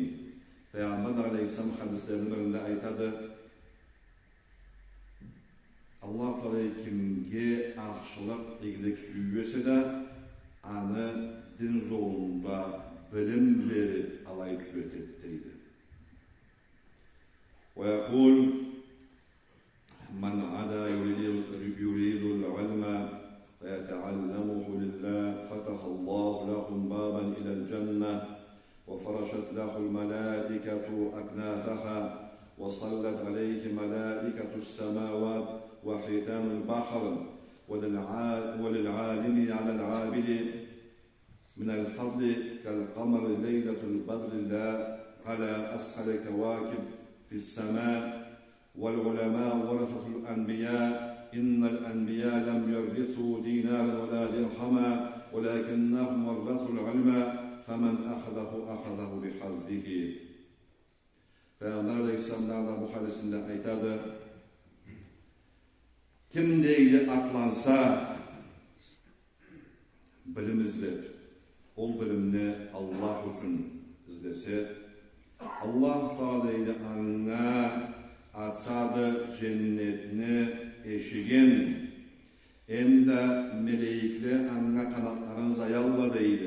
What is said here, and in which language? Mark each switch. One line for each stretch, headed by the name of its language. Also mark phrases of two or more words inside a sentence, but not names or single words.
Karachay-Balkar: Peygamber Aleyhisselam hadislerinde aytadı, Allah Teala kimge ahşılık iyilik süyüse de anı din zorunda bilim verip alay tüzetetteydi.
Arabic: ويقول من غدا يريد العلم ويتعلمه لله فتح الله لهم بابا إلى cenneh وفرشت له الملائكة أكنافها وصلت عليه ملائكة السماوات وحيتان البحر وللعالم على العابد من الفضل كالقمر ليلة البدر لا على أسهل كواكب في السماء والعلماء ورثة الأنبياء إن الأنبياء لم يورثوا دينارا ولا درهما ولكنهم ورثوا العلم فَمَنْ أَخَذَهُ بِحَظِّهِ.
Karachay-Balkar: Peygamber Aleyhisselam'da bu hadisinde aytadı, kim deydi atlansa bilim izler, ol bilimni Allah üçün izlese, Allah Teala'ydı anına atsadı cennetini eşigin, hem de melekli anına kanatların zayalladıydı.